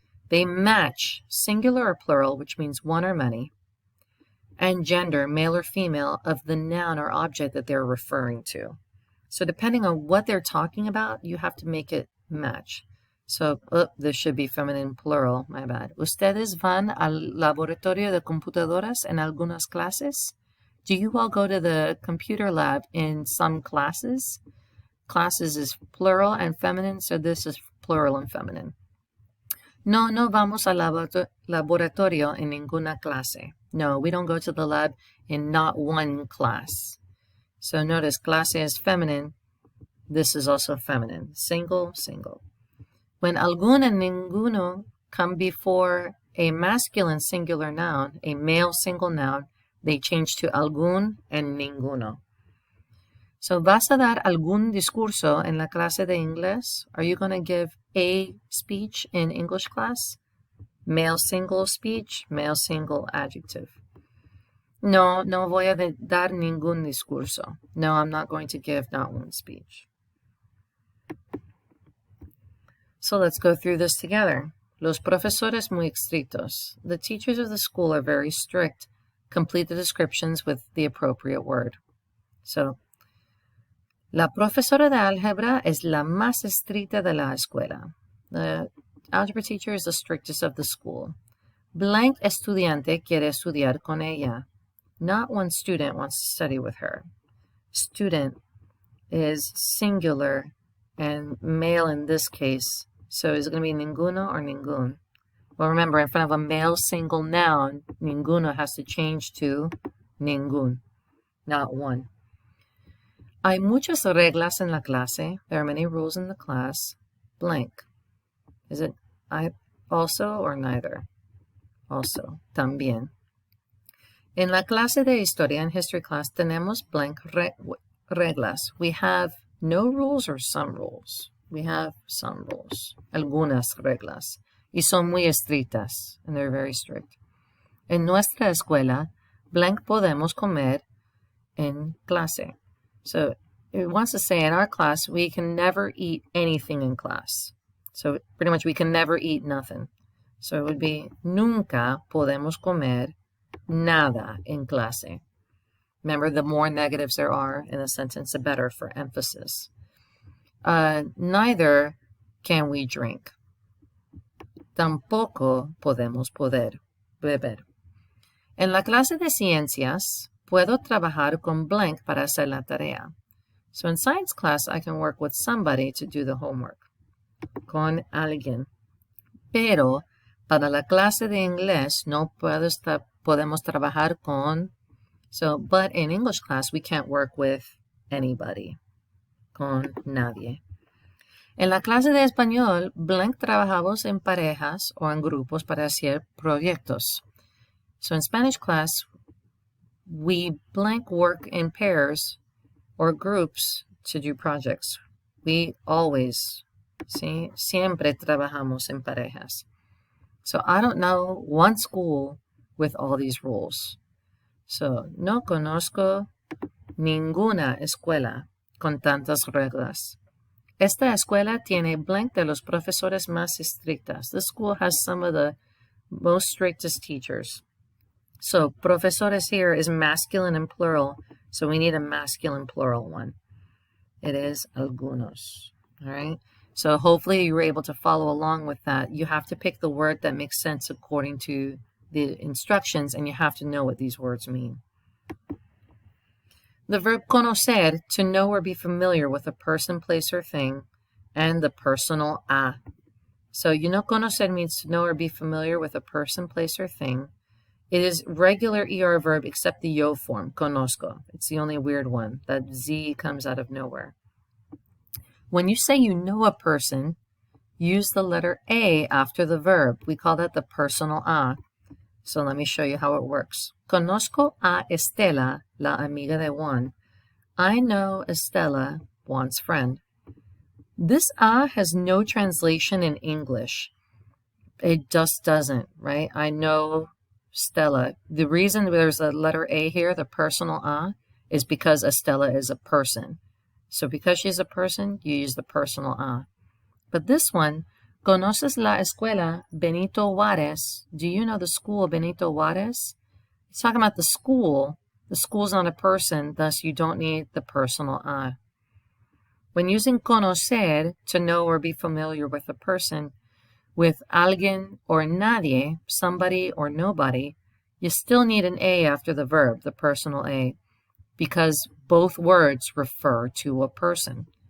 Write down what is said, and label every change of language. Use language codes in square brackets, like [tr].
[en] They match singular or plural, which means one or many, and gender, male or female, of the noun or object that they're referring to. So depending on what they're talking about, you have to make it match. So this should be feminine plural, my bad. [es] ¿Ustedes van al laboratorio de computadoras en algunas clases? [en] Do you all go to the computer lab in some classes? Classes is plural and feminine, so this is plural and feminine. [es] No, no vamos al laboratorio en ninguna clase. [en] No, we don't go to the lab in not one class. So notice clase is feminine. This is also feminine. Single, single. When algún and ninguno come before a masculine singular noun, a male single noun, they change to algún and ninguno. [es] So, ¿vas a dar algún discurso en la clase de inglés? [en] Are you going to give a speech in English class? Male single speech, male single adjective. [es] No, no voy a dar ningún discurso. [en] No, I'm not going to give not one speech. So let's go through this together. [es] Los profesores muy estrictos. [en] The teachers of the school are very strict. Complete the descriptions with the appropriate word. [es] So, la profesora de álgebra es la más estricta de la escuela. [en] The algebra teacher is the strictest of the school. [es] Blank estudiante quiere estudiar con ella. [en] Not one student wants to study with her. Student is singular and male in this case. So is it going to be ninguno or ningún? Well, remember, in front of a male single noun, ninguno has to change to ningún, not one. [es] Hay muchas reglas en la clase. [en] There are many rules in the class. Blank. Is it I also or neither? Also, también. [es] En la clase de historia [en] and history class [es] tenemos blank reglas. [en] We have no rules or some rules. We have some rules. [es] Algunas reglas. Y son muy estrictas. [en] And they're very strict. [es] En nuestra escuela, blank podemos comer en clase. [en] So it wants to say in our class, we can never eat anything in class. So pretty much we can never eat nothing. So it would be [es] nunca podemos comer nada en clase. [en] Remember, the more negatives there are in a sentence, the better for emphasis. Neither can we drink. [es] Tampoco podemos beber. En la clase de ciencias, puedo trabajar con blank para hacer la tarea. [en] So in science class, I can work with somebody to do the homework. [es] Con alguien. Pero para la clase de inglés no podemos trabajar con. [en] So, but in English class, we can't work with anybody. [es] Con nadie. En la clase de español, blank trabajamos en parejas o en grupos para hacer proyectos. [en] So in Spanish class, we blank work in pairs or groups to do projects. We always, ¿sí? [es] Siempre trabajamos en parejas. [en] So I don't know one school with all these rules. [es] So, no conozco ninguna escuela con tantas reglas. Esta escuela tiene blank de los profesores más estrictas. [en] This school has some of the most strictest teachers. So, profesores here is masculine and plural, so we need a masculine plural one. It is algunos. All right? So hopefully you were able to follow along with that. You have to pick the word that makes sense according to the instructions, and you have to know what these words mean. The verb conocer, to know or be familiar with a person, place, or thing, and the personal a. So you know conocer means to know or be familiar with a person, place, or thing. It is regular ER verb except the yo form, conozco. It's the only weird one. That Z comes out of nowhere. When you say you know a person, use the letter A after the verb. We call that the personal a. So let me show you how it works. [es] Conozco a Estela, la amiga de Juan. [en] I know Estela, Juan's friend. This a has no translation in English. It just doesn't, right? I know Stella. The reason there's a letter A here, the personal a, is because Estela is a person. So because she's a person, you use the personal a. But this one, [es] ¿conoces la escuela Benito Juárez? [en] Do you know the school Benito Juárez? It's talking about the school. The school's not a person, thus you don't need the personal a. When using conocer, to know or be familiar with a person, with alguien or nadie, somebody or nobody, you still need an a after the verb, the personal a, because both words refer to a person.